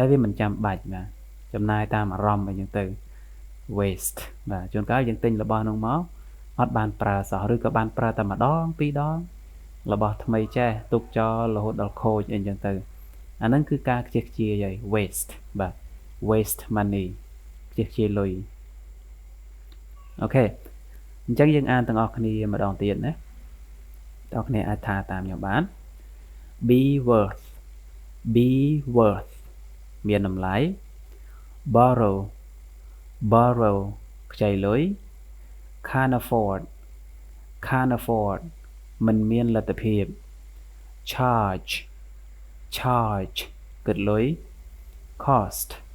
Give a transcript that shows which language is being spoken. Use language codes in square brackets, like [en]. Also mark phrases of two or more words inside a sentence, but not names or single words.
[km] វាមិនចាំបាច់បាទចំណាយតាមអារម្មណ៍អីចឹងទៅ waste បាទជួនកាលយើងទិញរបស់នោះមកអត់បាន ប្រើសោះឬក៏បានប្រើតែម្ដងពីរដងរបស់ថ្មីចេះទុកចោលរហូត ដល់ខូចអីចឹងទៅអាហ្នឹងគឺការខ្ជះខ្ជាយហើយ waste បាទ [en] waste money [km] ខ្ជះខ្ជាយលុយអូខេអញ្ចឹងយើងអានទាំងអស់គ្នាម្ដងទៀតណាបងប្អូនអាចថាតាមខ្ញុំបាន [en] be worth [km] មានតម្លៃ borrow ខ្ចីលុយ [en] can't afford [km] មិនមានលទ្ធភាព charge គិតលុយ cost